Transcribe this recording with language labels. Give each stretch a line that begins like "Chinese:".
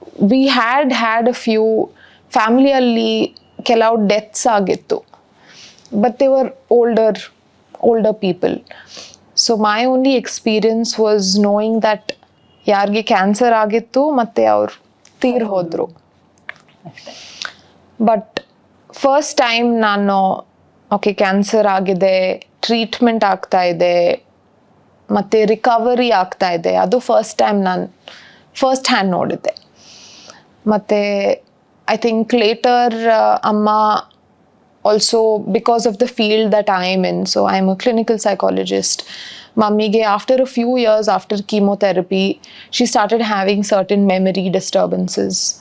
English: We had a few ಫ್ಯಾಮಿಲಿಯಲ್ಲಿ
Kannada: ಕೆಲವು deaths ಆಗಿತ್ತು,
English: But they were older people. So my only experience was knowing that
Kannada: ಯಾರಿಗೆ cancer ಆಗಿತ್ತು ಮತ್ತು ಅವ್ರು ತೀರ್ ಹೋದ್ರು. ಬಟ್ ಫಸ್ಟ್ ಟೈಮ್ ನಾನು ಓಕೆ ಕ್ಯಾನ್ಸರ್ ಆಗಿದೆ, ಟ್ರೀಟ್ಮೆಂಟ್ ಆಗ್ತಾ ಇದೆ ಮತ್ತು ರಿಕವರಿ ಆಗ್ತಾ ಇದೆ, ಅದು ಫಸ್ಟ್ ಟೈಮ್ ನಾನು ಫಸ್ಟ್ ಹ್ಯಾಂಡ್ ನೋಡಿದ್ದೆ.
English: ಮತ್ತು I think later ಅಮ್ಮ also because of the field that I am in, so I am a clinical psychologist. Mammige after a few years after chemotherapy, she started having certain memory disturbances.